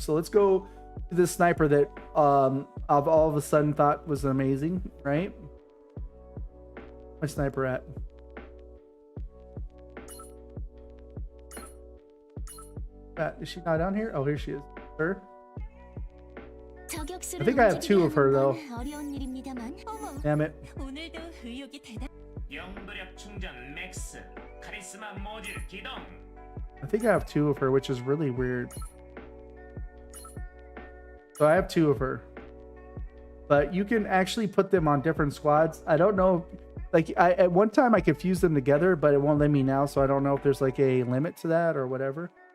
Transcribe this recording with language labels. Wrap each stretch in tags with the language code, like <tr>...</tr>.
<en>So let's go to this sniper that I've all of a sudden thought was amazing, right? My sniper at? Is she not down here? Oh, here she is. Her.</en> <ko>저격수를</ko> <en>I think I have two of her, though.</en> <ko>움직이게 하는 건 어려운 일입니다만. 어머,</ko> <en>Damn it.</en> <ko>오늘도 의욕이 대단. 영부력 충전 맥스 카리스마 모듈 기동</ko> <en>I think I have two of her, which is really weird. So I have two of her. But you can actually put them on different squads. I don't know. Like, at one time I confused them together, but it won't let me now. So I don't know if there's like a limit to that or whatever.</en>